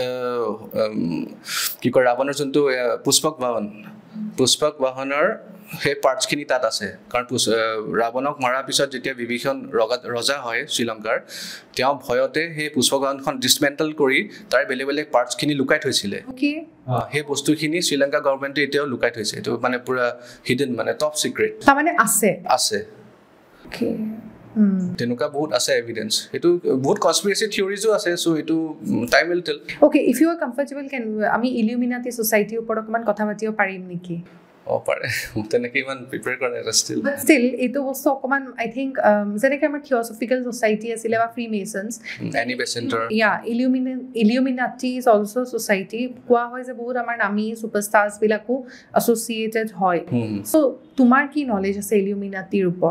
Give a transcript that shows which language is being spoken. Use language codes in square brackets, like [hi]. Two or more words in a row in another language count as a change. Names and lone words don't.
[as] কি কয় ৰাৱণৰ যোনটো পুষ্পক বাহনৰ সেই পাৰ্টছখিনি তাত আছে কাৰণ ৰাৱণক মৰাৰ পিছত যেতিয়া বিভীষণ ৰজা হয় শ্ৰীলংকাৰ তেওঁ ভয়তে সেই পুষ্পক বাহনখন ডিছমেণ্টেল কৰি তাৰ বেলেগ পাৰ্টছখিনি লুকাই থৈছিলে সেই বস্তুখিনি শ্ৰীলংকা গভৰ্ণমেণ্টে এতিয়াও লুকাই থৈছে এইটো মানে পুৰা হিডেন মানে [en] top secret [as] তাৰমানে আছে তেনেকুৱা বহুত আছে এভিডেন্স এটো বহুত [en] conspiracy theories [as] আছে সো এটো [en] time will tell okay if you are comfortable can [as] আমি [en] Illuminati society [as] উপর অকমান কথা পাতিব পাৰিম নেকি পাৰে তেনেকৈ ইমান প্ৰিপেয়াৰ কৰা নাই ষ্টিল এইটো বস্তু অকমান [en] I think [as] যেনেকৈ আমাৰ [en] theosophical society [as] আছিলে বা [en] free masons এনি বেচেণ্টাৰ Illuminati is also society [as] কোৱা হয় যে বহুত আমাৰ নামী ছুপাৰষ্টাৰ্ছবিলাকো এছ'চিয়েটেড হয় চ' তোমাৰ কি নলেজ আছে ইলুমিনাটিৰ ওপৰত